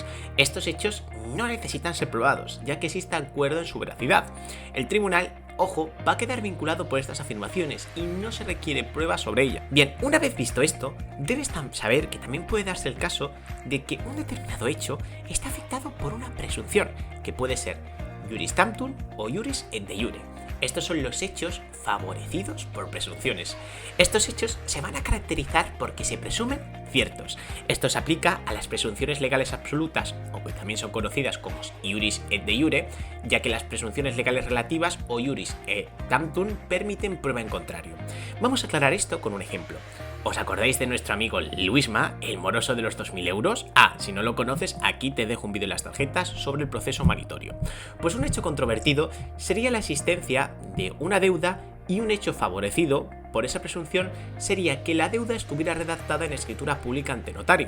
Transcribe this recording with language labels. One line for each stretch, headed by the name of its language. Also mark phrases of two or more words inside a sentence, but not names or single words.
Spanish: Estos hechos no necesitan ser probados, ya que existe acuerdo en su veracidad. El tribunal, ojo, va a quedar vinculado por estas afirmaciones y no se requiere prueba sobre ella. Bien, una vez visto esto, debes saber que también puede darse el caso de que un determinado hecho está afectado por una presunción, que puede ser
Latin: iuris tantum
Spanish: o
Latin: iuris et de iure.
Spanish: Estos son los hechos favorecidos por presunciones. Estos hechos se van a caracterizar porque se presumen ciertos. Esto se aplica a las presunciones legales absolutas, o que también son conocidas como
Latin: iuris et de iure,
Spanish: ya que las presunciones legales relativas o
Latin: iuris et tantum
Spanish: permiten prueba en contrario. Vamos a aclarar esto con un ejemplo. ¿Os acordáis de nuestro amigo Luisma, el moroso de los 2.000 euros? Si no lo conoces, aquí te dejo un vídeo en las tarjetas sobre el proceso maritorio. Pues un hecho controvertido sería la existencia de una deuda, y un hecho favorecido por esa presunción sería que la deuda estuviera redactada en escritura pública ante notario.